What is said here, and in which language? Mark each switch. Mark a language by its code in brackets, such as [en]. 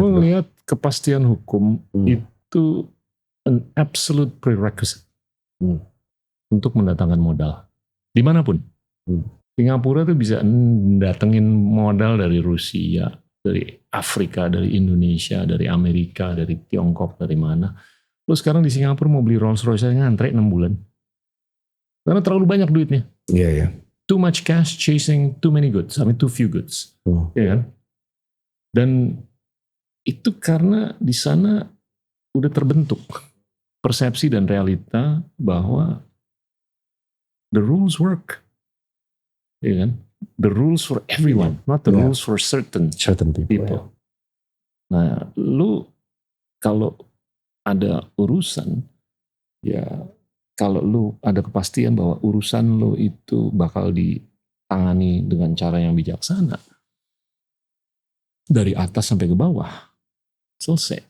[id] Gue ngelihat kepastian hukum itu [en] an absolute prerequisite [id] untuk mendatangkan modal dimanapun. Singapura tuh bisa datengin modal dari Rusia, dari Afrika, dari Indonesia, dari Amerika, dari Tiongkok, dari mana. Lo sekarang di Singapura mau beli Rolls Royce ngantre 6 bulan. Karena terlalu banyak duitnya. Iya, iya. [en] Too much cash chasing too many goods. I mean too few goods. [id] Ya kan? Dan itu karena di sana udah terbentuk persepsi dan realita bahwa [en] the rules work. [id] Ya kan? [en] The rules for everyone, not the rules for certain people. [id] Nah, lu kalau ada urusan, ya kalau lu ada kepastian bahwa urusan lu itu bakal ditangani dengan cara yang bijaksana, dari atas sampai ke bawah, selesai.